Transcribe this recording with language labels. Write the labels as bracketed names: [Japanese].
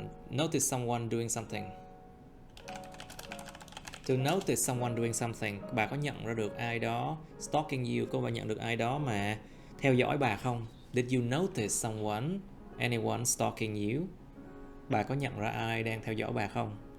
[English] Notice someone doing something. To notice someone doing something. [Vietnamese] Bà có nhận ra được ai đó [English] stalking you? [Vietnamese] Cô bà nhận được ai đó mà theo dõi bà không? [English] Did you notice someone, anyone stalking you? [Vietnamese] Bà có nhận ra ai đang theo dõi bà không?